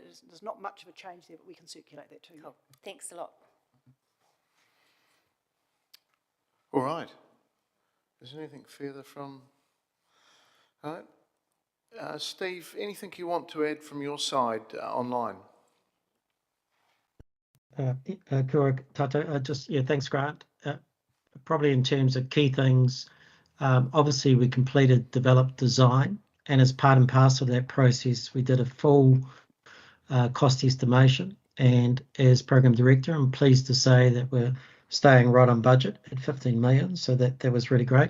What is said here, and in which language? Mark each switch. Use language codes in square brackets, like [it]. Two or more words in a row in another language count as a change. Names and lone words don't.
[en] There's not much of a change there, but we can circulate that to you. Cool. Thanks a lot. All right. Is there anything further from... All right. Steve, anything you want to add from your side online? [mi] Kia ora tato. [en] Thanks, Grant. Probably in terms of key things, obviously we completed developed design, and as part and parcel of that process, we did a full cost estimation. And as Program Director, I'm pleased to say that we're staying right on budget at 15 million, so that was really great.